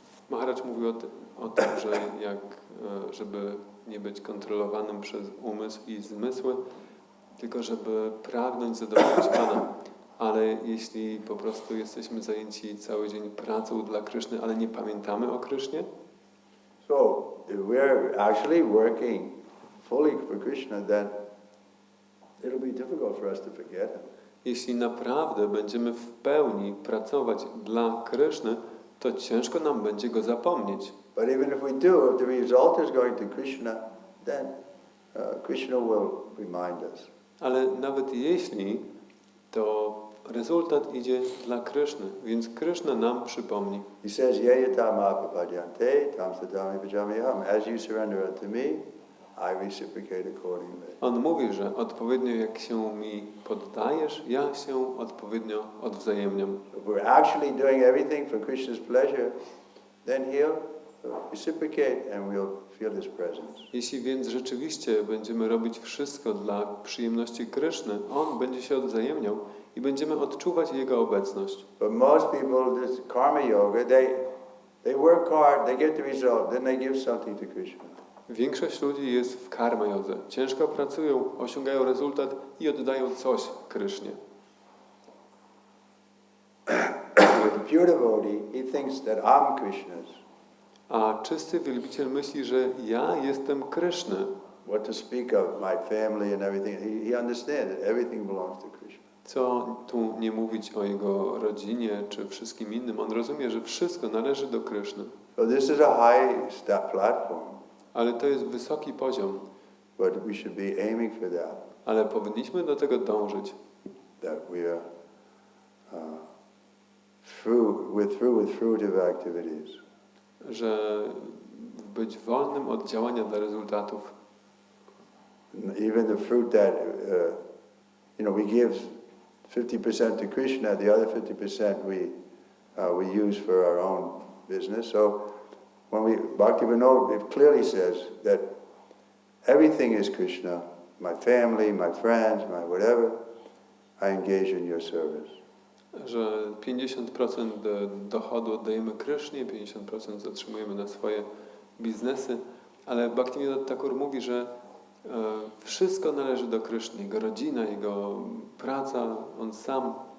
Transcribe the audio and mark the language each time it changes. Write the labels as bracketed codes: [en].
[pl] Maharaj mówił o tym, że żeby nie być kontrolowanym przez umysł i zmysły, tylko żeby pragnąć zadowolić Pana. Ale jeśli po prostu jesteśmy zajęci cały dzień pracą dla Kryszny, ale nie pamiętamy o Krysznie? [en] So if we're actually working fully for Krishna, then it'll be difficult for us to forget him. [pl] Jeśli naprawdę będziemy w pełni pracować dla Kryszny, to ciężko nam będzie go zapomnieć. [en] But even if we do, if the result is going to Krishna, then Krishna will remind us. [pl] Ale nawet jeśli, to rezultat idzie dla Kryszny, więc Kryszna nam przypomni. [en] He says, [sa] Yayata mapapadyante, tam sadami pajamiham. [en] As you surrender unto me, I reciprocate accordingly. [pl] On mówi, że odpowiednio jak się mi poddajesz, ja się odpowiednio odwzajemniam. [en] If we're actually doing everything for Krishna's pleasure, then he'll reciprocate and we'll feel his presence. [pl] Jeśli więc rzeczywiście będziemy robić wszystko dla przyjemności Kryszny, on będzie się odwzajemniał i będziemy odczuwać jego obecność. [en] But most people, this karma yoga, they work hard, they get the result, then they give something to Krishna. [pl] Większość ludzi jest w karma jodze. Ciężko pracują, osiągają rezultat i oddają coś Krysznie. [en] The pure devotee, he thinks that I'm Krishna's. [pl] A czysty wielbiciel myśli, że ja jestem Kryszny. [en] What to speak of my family and everything. He understands that everything belongs to Krishna. [pl] Co tu nie mówić o jego rodzinie czy wszystkim innym. On rozumie, że wszystko należy do Kryszny. [en] So this is a high step platform. [pl] Ale to jest wysoki poziom. [en] But we should be aiming for that. [pl] Ale powinniśmy do tego dążyć. [en] That we are through with fruitive activities. [pl] Że być wolnym od działania dla rezultatów. [en] Even the fruit that we give 50% to Krishna, the other 50% we use for our own business. So when Bhaktivinoda, it clearly says that everything is Krishna. My family, my friends, my whatever, I engage in your service. [pl] Że 50% dochodu oddajemy Krysznie, 50% zatrzymujemy na swoje biznesy, ale Bhaktivinoda Thakur mówi, że wszystko należy do Kryszny, jego rodzina, jego praca, on sam.